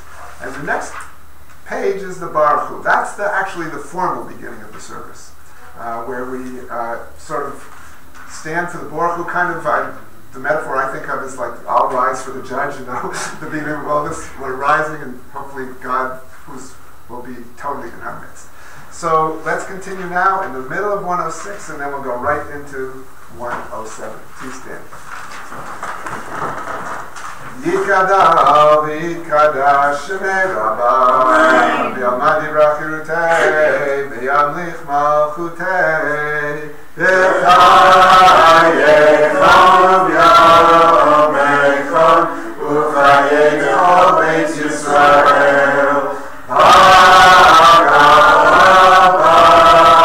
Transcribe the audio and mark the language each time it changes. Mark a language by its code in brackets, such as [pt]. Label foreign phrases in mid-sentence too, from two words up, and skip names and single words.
[en] And the next page is the [he] ברוך הוא. [en] That's actually the formal beginning of the service, where we sort of stand for the Baruch Hu, kind of, the metaphor I think of is like, I'll rise for the judge, the beginning of all this, we're rising, and hopefully God will be totally in our midst. So let's continue now in the middle of 106, and then we'll go right into 107. Please stand. [arc] יתגדל ויתקדש שמה רבא בעלמא דיברא כרעותה וימליך מלכותה בחייכון וביומיכון ובחיי בית ישראל בעגלא